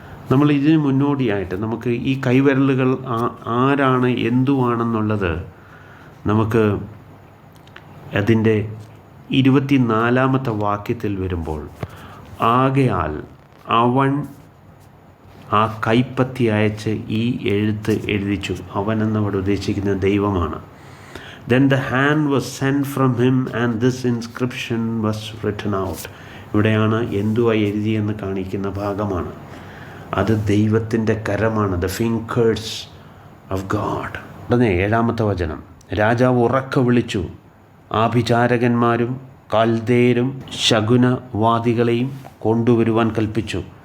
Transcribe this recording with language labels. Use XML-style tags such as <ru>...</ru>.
<ml>നമ്മൾ ഇതിന് മുന്നോടിയായിട്ട് നമുക്ക് ഈ കൈവിരലുകൾ ആരാണ് എന്തുവാണെന്നുള്ളത് നമുക്ക് അതിൻ്റെ 24 വാക്യത്തിൽ വരുമ്പോൾ, ആകയാൽ അവൻ ആ കൈപ്പത്തി അയച്ച് ഈ എഴുത്ത് എഴുതിച്ചു. അവൻ എന്നവിടെ ഉദ്ദേശിക്കുന്ന ദൈവമാണ്.</ml> <en>Then the hand was sent from him and this inscription was written out.</en> <ml>ഇവിടെയാണ് എന്തുവാ എഴുതിയെന്ന് കാണിക്കുന്ന ഭാഗമാണ്. അത് ദൈവത്തിൻ്റെ കരമാണ്.</ml> <en>The fingers of God.</en> <ml>ഉടനെ 7-ാമത്തെ വചനം, രാജാവ് ഉറക്കെ വിളിച്ചു, ആഭിചാരകന്മാരും കൽദേരും ശകുനവാദികളെയും കൊണ്ടുവരുവാൻ കൽപ്പിച്ചു.</ml>